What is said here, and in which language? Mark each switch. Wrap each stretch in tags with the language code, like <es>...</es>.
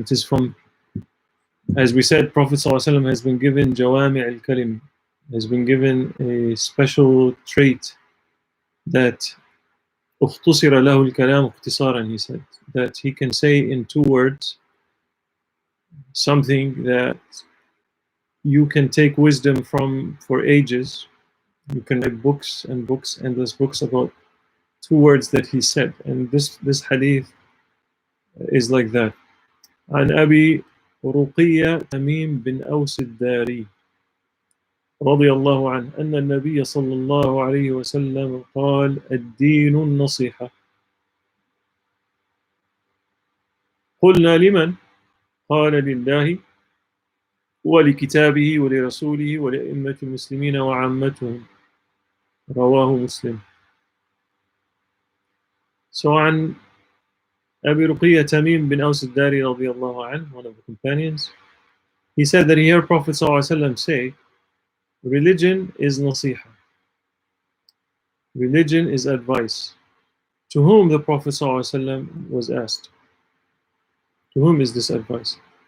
<en>It is from, as we said, Prophet ﷺ has been given Jawami' al-Kalim, has been given a special trait that</en> <ar>اختصر له الكلام اختصارا,</ar> <en>he said, that he can say in 2 words something that you can take wisdom from for ages. You can write books and books, endless books about 2 words that he said, and this hadith is like that.</en> <ar>عن أبي رقية تميم بن أوس الداري رضي الله عنه أن النبي صلى الله عليه وسلم قال الدين النصيحة. قلنا لمن؟ قال لله ولكتابه ولرسوله ولأئمة المسلمين وعامتهم. رواه مسلم.</ar> <en>So</en> <ar>عن أبي رقية تميم بن أوس الداري رضي الله عنه,</ar> <en>one of the companions, he said that he heard Prophet ﷺ say, religion is nasiha. Religion is advice. To whom the Prophet ﷺ was asked, to whom is this advice?</en>